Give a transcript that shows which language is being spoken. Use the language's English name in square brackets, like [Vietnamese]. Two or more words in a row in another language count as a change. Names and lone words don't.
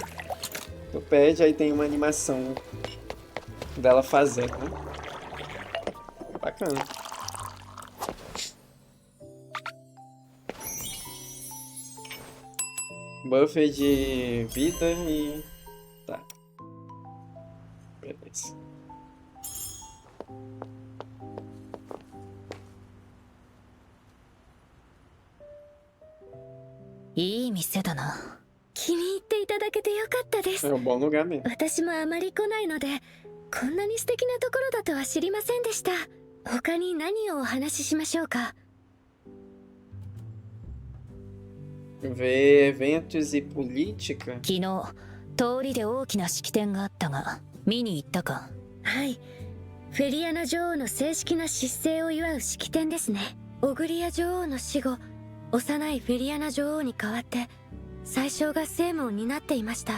[Portuguese] Tu pede, aí tem uma animação dela fazendo, né? Bacana. Buffer de vida e... tá. Beleza. [Japanese] いい店だな。気に入っていただけてよかったです。 [Portuguese] É um bom lugar mesmo. [Japanese] 私もあまり来ないので、こんなに素敵なところだとは知りませんでした。他に何をお話ししましょうか？ [Portuguese] Ver eventos e política. [Japanese] 昨日通りで大きな式典があったが見に行ったか？はい。フェリアナ女王の正式な出生を祝う式典ですね。オグリア女王の死後、幼いフェリアナ女王に代わって宰相が政務を担っていました。